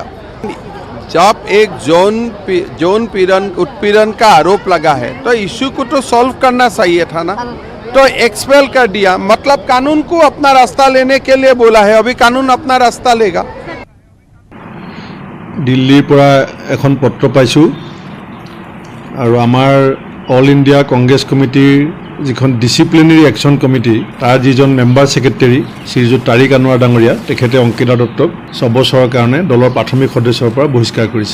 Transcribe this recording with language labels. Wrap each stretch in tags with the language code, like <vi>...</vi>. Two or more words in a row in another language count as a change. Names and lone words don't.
<hi>जब एक जौन उत्पीड़न का आरोप लगा है तो इशू को तो सॉल्व करना चाहिए था ना, तो एक्सपेल कर दिया, मतलब कानून को अपना रास्ता लेने के लिए बोला है। अभी कानून अपना रास्ता लेगा।</hi> <as>दिल्लीर পৰা এখন পত্ৰ পাইছোঁ আৰু আমাৰ অল ইণ্ডিয়া কংগ্ৰেছ কমিটিৰ যিখন</as> <en>disciplinary action committee</en> <as>তাৰ যিজন</as> <en>member secretary</en> <as>শ্ৰীযুত তাৰিক আনোৱাৰ ডাঙৰীয়া, তেখেতে অংকিতা দত্তক 6 বছৰৰ কাৰণে দলৰ প্ৰাথমিক সদস্যৰ পৰা বহিষ্কাৰ কৰিছে।</as>